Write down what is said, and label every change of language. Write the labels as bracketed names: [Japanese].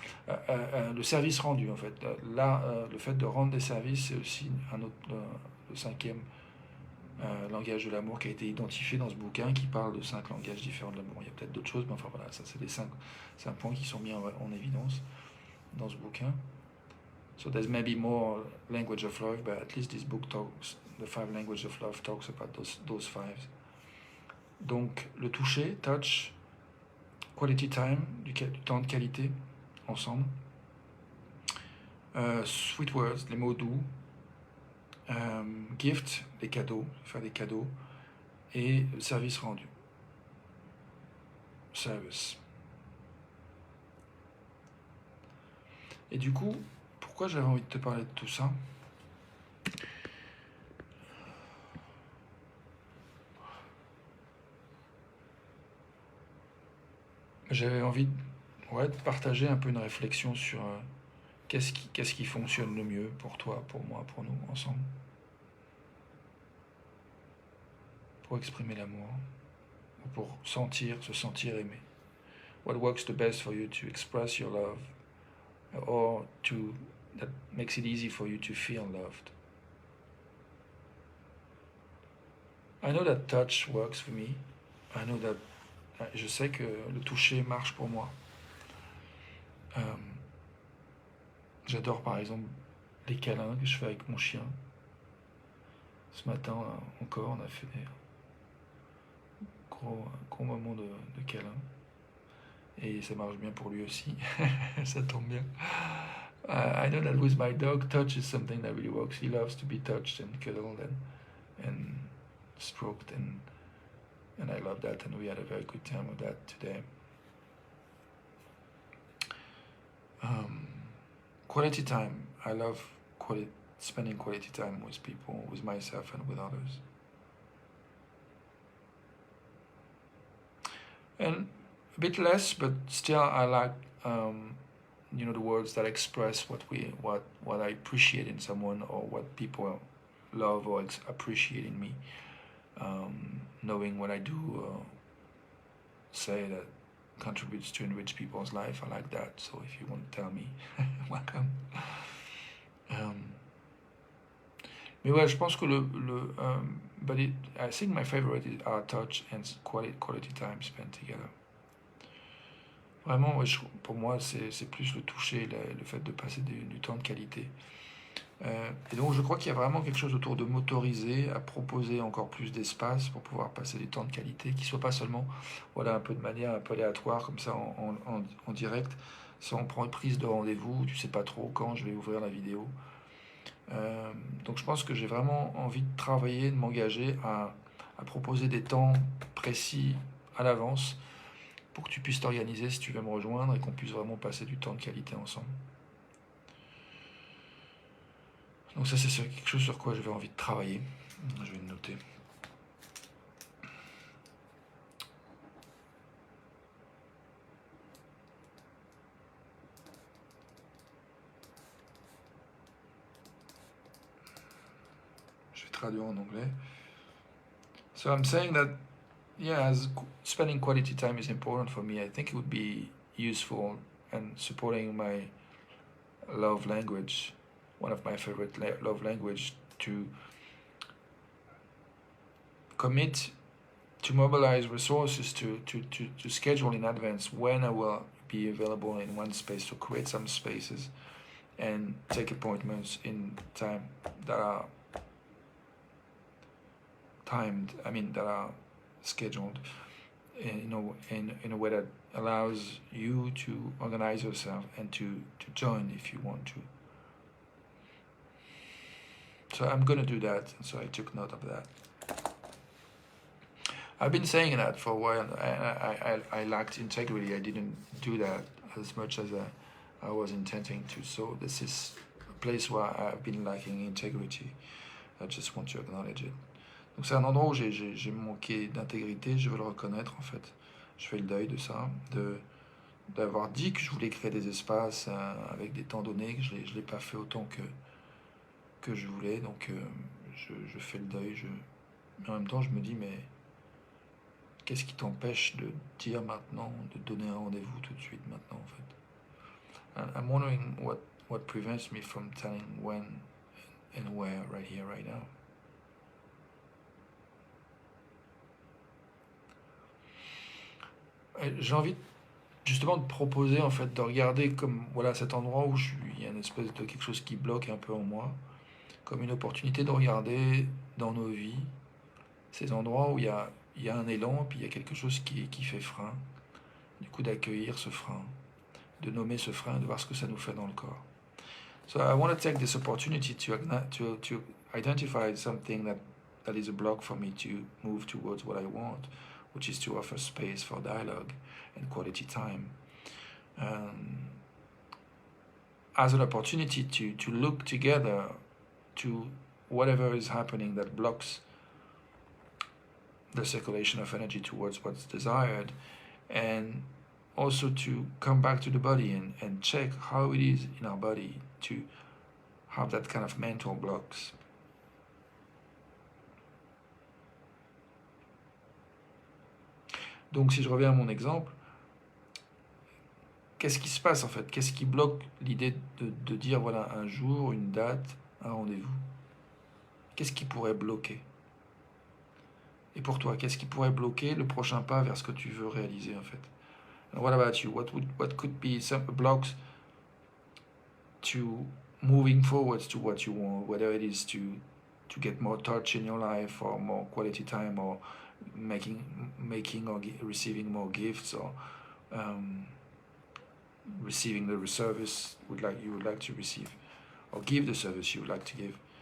[French] Le service rendu, en fait. Là, le fait de rendre des services, c'est aussi un autre, le 5e langage de l'amour qui a été identifié dans ce bouquin qui parle de 5 langages différents de l'amour. Il y a peut-être d'autres choses, mais enfin voilà, ça c'est les 5 points qui sont mis en évidence dans ce bouquin. [English] So there's maybe more language of love, but at least this book talks, the 5 languages of love talks about those 5. [French] Donc le toucher, [English] touch, quality time, [French] du temps de qualité ensemble, [English] sweet words, [French] les mots doux, [English] gift, [French] les cadeaux, faire des cadeaux, et service rendu. [English] Service. [French] Et du coup, pourquoi j'avais envie de te parler de tout ça? J'avais envie de partager un peu une réflexion sur qu'est-ce qui fonctionne le mieux pour toi, pour moi, pour nous, ensemble. Pour exprimer l'amour, ou pour se sentir aimé. [English] What works the best for you to express your love, or to that makes it easy for you to feel loved. I know that touch works for me. I know that [French] je sais que le toucher marche pour moi. J'adore par exemple les câlins que je fais avec mon chien. Ce matin encore, on a fait des gros moments de câlin. Et ça marche bien pour lui aussi. Ça tombe bien. [English] I know that with my dog, touch is something that really works. He loves to be touched and cuddled and stroked, and I love that, and we had a very good time with that today. Quality time. I love spending quality time with people, with myself and with others. And a bit less, but still I like the words that express what I appreciate in someone, or what people love or appreciate in me. Knowing what I do say that contributes to enrich people's life, I like that. So if you want to tell me, welcome. [French] Mais ouais, je pense que [English] I think my favorite are touch and quality time spent together. [French] Vraiment, ouais, pour moi, c'est plus le toucher, le fait de passer du temps de qualité. Et donc, je crois qu'il y a vraiment quelque chose autour de m'autoriser à proposer encore plus d'espace pour pouvoir passer du temps de qualité, qui ne soit pas seulement un peu de manière un peu aléatoire, comme ça, en direct, sans prendre prise de rendez-vous, tu ne sais pas trop quand je vais ouvrir la vidéo. Donc, je pense que j'ai vraiment envie de travailler, de m'engager à proposer des temps précis à l'avance, pour que tu puisses t'organiser si tu veux me rejoindre et qu'on puisse vraiment passer du temps de qualité ensemble. Donc ça, c'est quelque chose sur quoi j'avais envie de travailler. Je vais le noter. Je vais traduire en anglais. [English] So I'm saying that, yeah, as spending quality time is important for me, I think it would be useful and supporting my love language, one of my favorite love language, to commit to mobilize resources to schedule in advance when I will be available in one space, to create some spaces and take appointments in time that are timed, that are scheduled in a way that allows you to organize yourself and to join if you want to. So I'm going to do that, so I took note of that. I've been saying that for a while. I lacked integrity. I didn't do that as much as I was intending to. So this is a place where I've been lacking integrity. I just want to acknowledge it. [French] Donc c'est un endroit où j'ai manqué d'intégrité, je veux le reconnaître en fait. Je fais le deuil de ça, d'avoir dit que je voulais créer des espaces avec des temps donnés, que je l'ai pas fait autant que je voulais. Donc je fais le deuil. Mais en même temps, je me dis, mais qu'est-ce qui t'empêche de dire maintenant, de donner un rendez-vous tout de suite maintenant en fait? [English] And I'm wondering what prevents me from telling when and where right here, right now. [French] J'ai envie justement de proposer en fait, de regarder comme cet endroit où il y a une espèce de quelque chose qui bloque un peu en moi, comme une opportunité de regarder dans nos vies ces endroits où il y a un élan, puis il y a quelque chose qui fait frein. Du coup, d'accueillir ce frein, de nommer ce frein, de voir ce que ça nous fait dans le corps. [English] So I want to take this opportunity to identify something that is a block for me to move towards what I want, which is to offer space for dialogue and quality time. As an opportunity to look together to whatever is happening that blocks the circulation of energy towards what's desired, and also to come back to the body and check how it is in our body to have that kind of mental blocks. [French] Donc si je reviens à mon exemple, qu'est-ce qui se passe en fait? Qu'est-ce qui bloque l'idée de dire, voilà, un jour, une date, un rendez-vous? Qu'est-ce qui pourrait bloquer? Et pour toi, qu'est-ce qui pourrait bloquer le prochain pas vers ce que tu veux réaliser en fait? [English] And what about you? What could be some blocks to moving forwards to what you want, whether it is to get more touch in your life or more quality time or making or receiving more gifts or um, receiving the service you would like to receive or give the service you would like to give,